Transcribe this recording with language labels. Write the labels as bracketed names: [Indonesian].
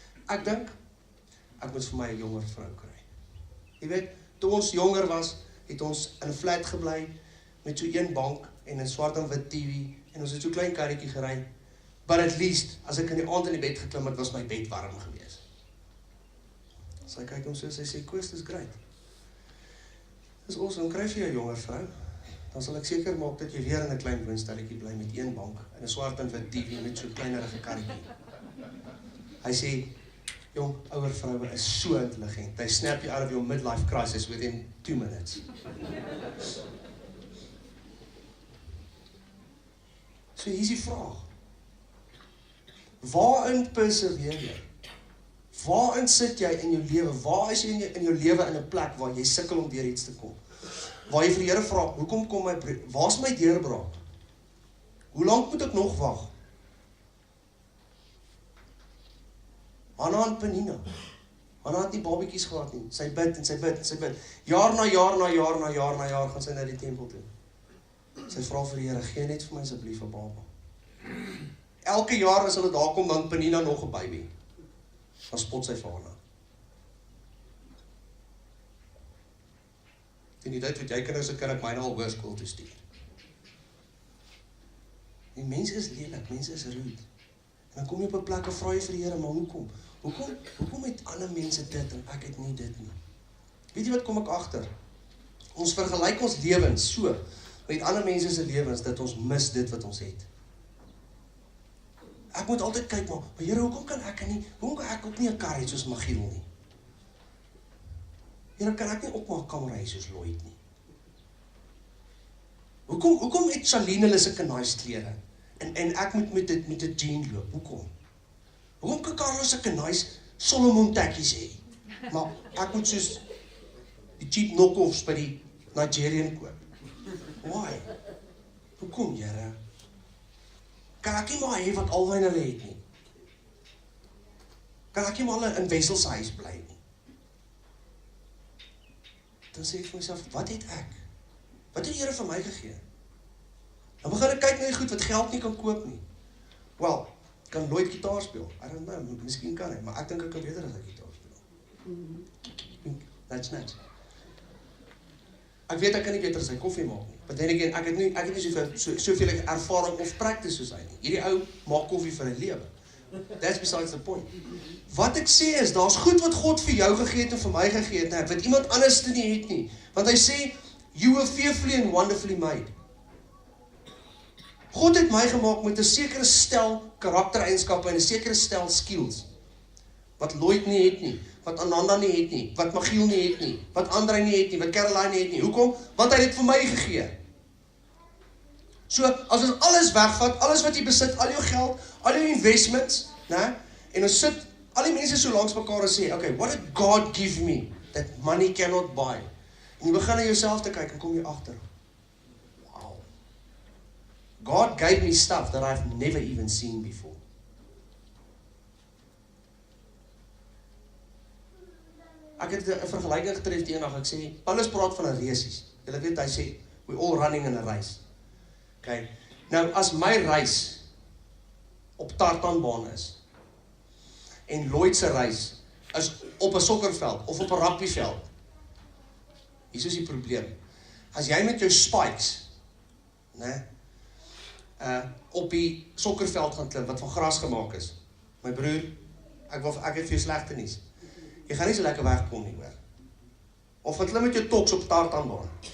[Afrikaans] Ek dink, ek moet vir my 'n jonger vrou kry. Jy weet, toe ons jonger was, het ons in 'n flat gebly, met so 1 bank, en 'n swart en wit TV, en ons het so klein karretjie gery, but at least, as ek in die aand in die bed geklim het, was my bed warm gewees. Sy kyk hom so, sy sê, Koos, dis great. Dis awesome, kry vir jou jonger vrou, dan sal ek seker maak dat jy weer in 'n klein woonstelletjie bly met 1 bank, en 'n swart en wit TV, met so kleinerige karretjie. Hy sê, jong, ouer vroue is so intelligent. [English] They snap you out of your midlife crisis within 2 minutes. [Afrikaans] So hier is die vraag. Waarin perseveer jy? Waarin sit jy in jou lewe? Waar is jy in jou lewe in 'n plek waar jy sukkel om deur iets te kom? Waar jy vir die Here vra, hoekom kom waar's my deurbraak? Hoe lank moet ek nog wag? Anna en Penina. Anna het nie babetjies gehad nie. Sy bid en sy bid en sy bid. Jaar na jaar gaan sy na die tempel toe. Sy vra vir die Here, gee net vir my asseblief 'n baba. Elke jaar as hulle daar kom, dan Penina nog 'n baby. Dan spot sy vir Anna. Teen die tyd wat jy kinders het, kan ek myne al hoërskool toe stuur. Die mense is lelik, mense is rude. En dan kom jy op 'n plek en vra jy vir die Here, maar hoekom? Hoekom het ander mense dit en ek het nie dit nie? Weet jy wat kom ek agter? Ons vergelyk ons lewens so met ander mense se lewens dat ons mis dit wat ons het. Ek moet altyd kyk, maar Here, hoekom kan ek ook nie 'n kar hê soos Magiel nie? Here, kan ek nie op my kamer hê soos Louw nie? Hoekom het Charlene hulle sulke nice klere? En ek moet met 'n jean loop, hoekom? Hoekom kan Carlos sulke nice Solomon tekkies hê? Maar ek moet soos die cheap knock-offs by die Nigerian koop. Why? Hoekom, Here? Kan ek nie maar hê wat albei hulle het nie? Kan ek nie maar in Wessels huis bly nie? Dan sê ek vir myself, wat het ek? Wat het die Here vir my gegee? Dan begin ek kyk na die goed wat geld nie kan koop nie. Wel, kan Louw gitaar speel? I don't know, miskien kan hy, maar ek dink ek kan beter as hy gitaar speel. That's nice. Ek weet ek kan nie beter as hy koffie maak nie. But then again, ek het nie soveel ervaring of practice soos hy nie. Hierdie ou maak koffie vir 'n lewe. [English] That's besides the point. [Afrikaans] Wat ek sê is, daar's goed wat God vir jou gegee het en vir my gegee het, wat iemand anders nie het nie. Want hy sê, you were fearfully and wonderfully made. God het my gemaak met 'n sekere stel karaktereienskappe en 'n sekere stel skills. Wat Louw nie het nie, wat Ananda nie het nie, wat Magiel nie het nie, wat Andrei nie het nie, wat Caroline nie het nie. Hoekom? Want hy het dit vir my gegee. So, as ons alles wegvat, alles wat jy besit, al jou geld, al jou investments, né? En ons sit al die mense so langs mekaar en sê, okay, what did God give me that money cannot buy? En jy begin na jouself te kyk en kom jy agter. Wow. [English] God gave me stuff that I've never even seen before. [Afrikaans] Ek het 'n vergelyking getref die eendag, ek sê, Paulus praat van 'n resies. Julle weet, hy sê, we all running in a race. Okay. Nou, as my reis op tartanbaan is, en Louw se reis is op 'n sokkerveld, of op 'n rugbyveld, hier is die probleem. As jy met jou spikes, né, op die sokkerveld gaan klim, wat van gras gemaak is, my broer, ek het vir jou slegte nuus. Jy gaan nie so lekker wegkom nie, hoor. Of gaan klim met jou toks op tartanbaan.